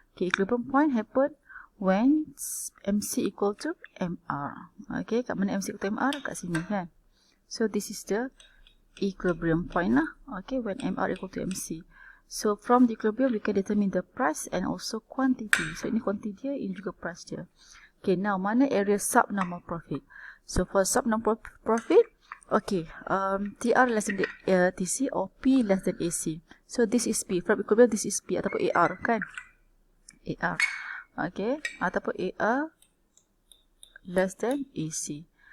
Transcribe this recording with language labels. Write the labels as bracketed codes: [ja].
[en] Okay, equilibrium point happen when MC equal to MR. Okay, [ms] kat mana [en] MC equal to MR? [ms] Kat sini kan. [en] So this is the equilibrium point lah. Okay, when MR equal to MC. So from the equilibrium we can determine the price and also quantity. [ms] So ini quantity dia, ini juga price dia. [en] Okay, now mana area subnormal profit? So for subnormal profit, okay, TR less than TC or P less than AC. So this is P. From equilibrium this is P [ms] ataupun AR kan? [en] AR. Okay, [ms] ataupun [en] AR less than AC.